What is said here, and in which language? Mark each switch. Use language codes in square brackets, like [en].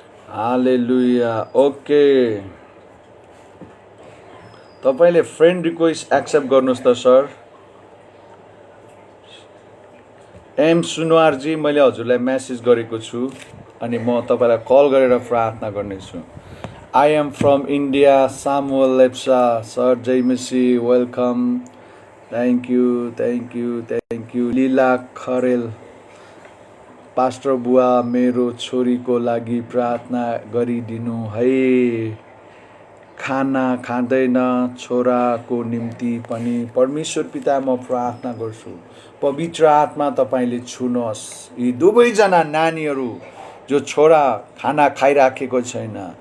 [ne] हालेलुया okay, तपाईले friend request accept गर्नुहोस् त सर। एम सुनवारजी मैले हजुरलाई मेसेज गरेको छु अनि म तपाईँलाई कल गरेर प्रार्थना गर्नेछु। [en] I am from India Samuel Lepcha sir जय मसी welcome. Thank you thank you thank you. [ne] Leela Kharel pastor बुवा मेरो छोरीको लागि प्रार्थना गरिदिनु है, खाना खाँदैन छोराको निम्ति पनि। परमेश्वर पिता म प्रार्थना गर्छु पवित्र आत्मा तपाईँले छुनुहोस् यी दुवैजना नानीहरू जो छोरा खाना खाइराखेको छैन।